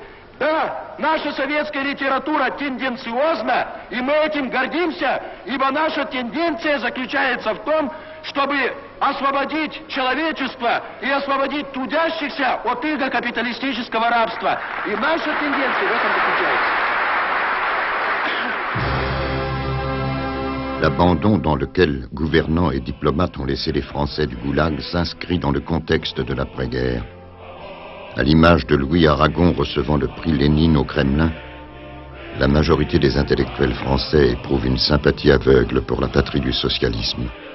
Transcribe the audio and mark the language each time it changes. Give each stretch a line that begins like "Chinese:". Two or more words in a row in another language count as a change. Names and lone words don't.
Russian: Да, наша советская литература тенденциозна, и мы этим гордимся, ибо наша тенденция заключается в том, чтобы освободить человечество и освободить трудящихся от иго капиталистического рабства. И наша тенденция в этом заключается.
French: L'abandon dans lequel gouvernants et diplomates ont laissé les Français du Goulag s'inscrit dans le contexte de l'après-guerre. À l'image de Louis Aragon recevant le prix Lénine au Kremlin, la majorité des intellectuels français éprouvent une sympathie aveugle pour la patrie du socialisme.